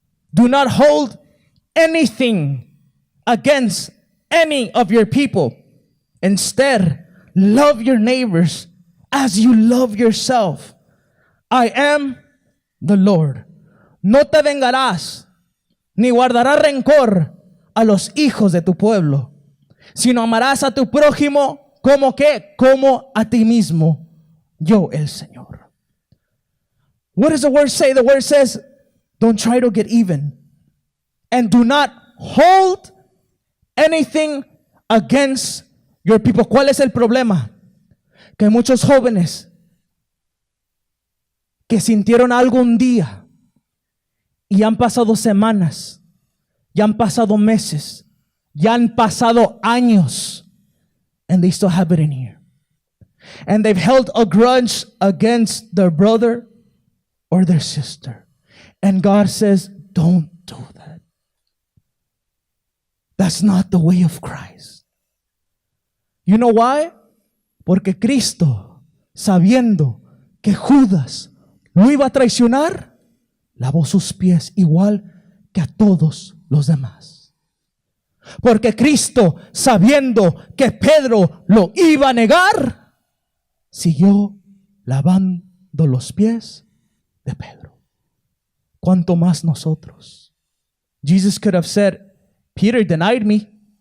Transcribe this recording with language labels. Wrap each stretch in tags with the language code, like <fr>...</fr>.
<en>Do not hold anything against any of your people. Instead, love your neighbors as you love yourself. I am the Lord.</en> <es>No te vengarás ni guardarás rencor a los hijos de tu pueblo, sino amarás a tu prójimo como que, como a ti mismo, yo el Señor.</es> <en>What does the word say? The word says, don't try to get even. And do not hold anything against your people.</en> <es>¿Cuál es el problema? Que muchos jóvenes que sintieron algo un día y han pasado semanas, ya han pasado meses, ya han pasado años,</es> <en>and they still have it in here. And they've held a grudge against their brother or their sister. And God says, don't do that. That's not the way of Christ. You know why?</en> <es>Porque Cristo, sabiendo que Judas lo iba a traicionar, lavó sus pies igual que a todos los demás. Porque Cristo, sabiendo que Pedro lo iba a negar, siguió lavando los pies de Pedro. ¿Cuánto más nosotros?</es> <en>Jesus could have said, Peter denied me.</en>